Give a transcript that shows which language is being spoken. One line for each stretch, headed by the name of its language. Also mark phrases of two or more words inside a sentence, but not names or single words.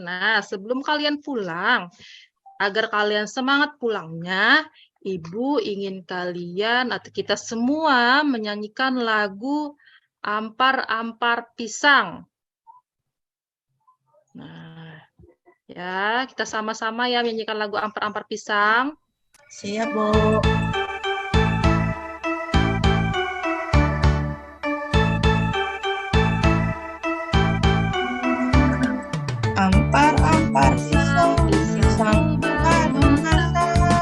Indonesian: Nah, sebelum kalian pulang, agar kalian semangat pulangnya, Ibu ingin kalian atau kita semua menyanyikan lagu Ampar-Ampar Pisang. Nah, ya, kita sama-sama ya menyanyikan lagu Ampar-Ampar Pisang. Siap, Bu.
Banjar: Ampar-ampar pisang, pisang mengandung rasa,